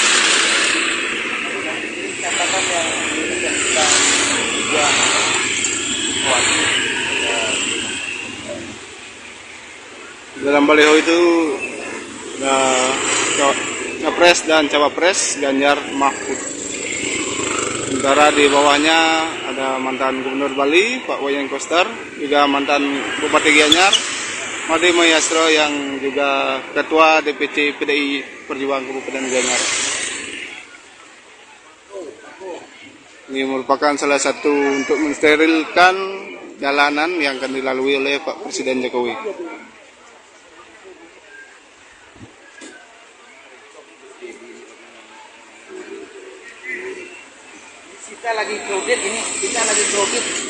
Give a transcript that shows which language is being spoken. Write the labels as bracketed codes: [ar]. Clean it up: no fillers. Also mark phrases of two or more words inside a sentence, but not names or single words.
[id] Dalam baliho itu Capres dan Cawapres Ganjar Mahfud. Sementara di bawahnya ada mantan Gubernur Bali Pak Wayan Koster, juga mantan Bupati Gianyar Made Mayastro yang juga Ketua DPC PDI Perjuangan Kabupaten Gianyar. Ini merupakan salah satu untuk mensterilkan jalanan yang akan dilalui oleh Pak Presiden Jokowi. Kita lagi crowded ini, kita lagi crowded.